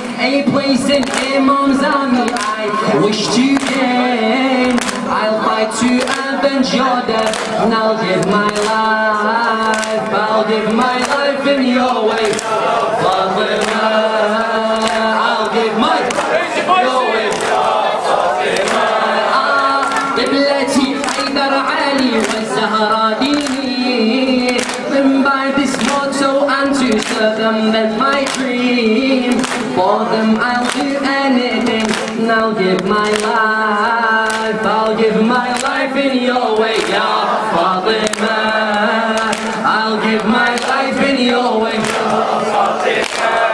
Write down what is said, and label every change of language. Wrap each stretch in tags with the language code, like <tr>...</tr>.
<en>A place in Imam's army I wish to gain. I'll fight to avenge your death. And I'll give my life, I'll give my life in your way. Fatima, I'll give my life in your way.</en> <ar>Fatima, قبلتي حيدر علي والزهراء ديني.</ar> <en>Then by this motto and to serve them, that's my dream. For them I'll do anything, and I'll give my life, I'll give my life in your way, Ya Fatima. I'll give my life in your way, Ya Fatima.</en>